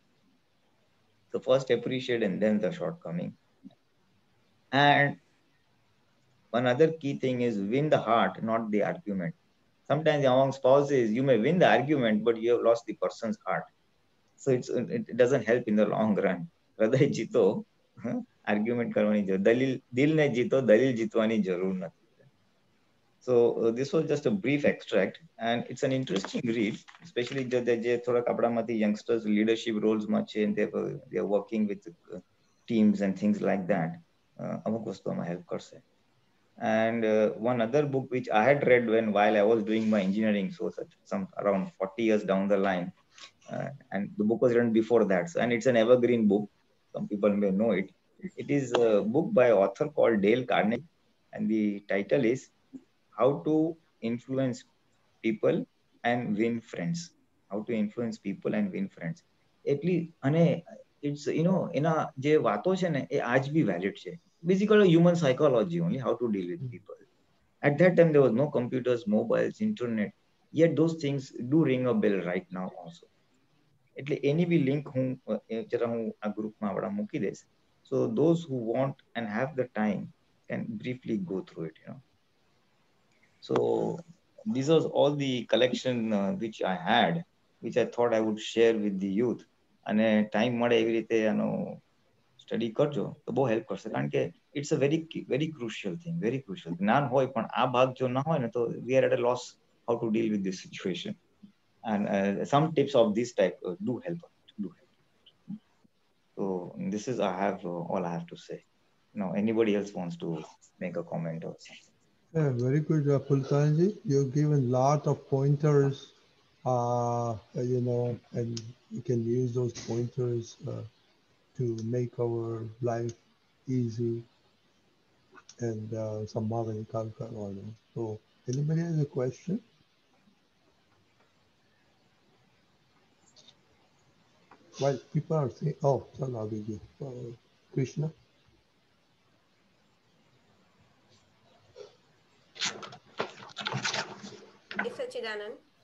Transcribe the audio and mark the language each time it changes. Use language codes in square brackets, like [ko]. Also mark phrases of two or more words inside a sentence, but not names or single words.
[en] So first appreciate and then the shortcoming. And one other key thing is win the heart, not the argument. Sometimes among spouses, you may win the argument, but you have lost the person's heart. So it doesn't help in the long run. [gu] હૃદય જીતો, આર્ગ્યુમેન્ટ કરવાની જરૂર, દિલને જીતો, દલીલ જીતવાની જરૂર નથી. [en] So this was just a brief extract, and it's an interesting read, especially [gu] જે થોડાક આપણામાંથી [en] youngsters leadership roles [gu] માં છે, [en] and they are working with teams and things like that. [gu] અમુક વસ્તુમાં help કરશે. [en] And one other book which I had read while I was doing my engineering, so some around 40 years down the line, and the book was written before that, and it's an evergreen book, some people may know it. It is a book by an author called Dale Carnegie, and the title is How to Influence People and Win Friends. How to Influence People and Win Friends. અને it's, you know, [gu] એના જે વાતો છે ને એ આજ બી valid છે. [en] Basically human psychology only, how to deal with people. At that time there was no computers, mobiles, internet, yet those things do ring a bell right now also. [gu] એટલે એની બી લિંક હું જરા હું આ ગ્રુપમાં આપણા મૂકી દઈશ, [en] so those who want and have the time can briefly go through it, you know. So this was all the collection which I had, which I thought I would share with the youth. [gu] અને ટાઈમ મળે એવી રીતે આનો સ્ટડી કરજો તો બહુ હેલ્પ કરશે, કારણ કે [en] it's a very crucial thing, very crucial. [gu] જ્ઞાન હોય પણ આ ભાગ જો ના હોય ને તો [en] we are at a loss how to deal with this situation. And some tips of this type do help. So this is all I have to say. No, anybody else wants to make a comment or something? Yeah, very good, Pultanji. You've given lot of pointers, and we can use those pointers to make our life easy and [gu] સમ્મા નિકાલ કરવાના. [en] So anybody has a question? Well, people are saying, oh, Salabiji, Krishna. Sachidanand.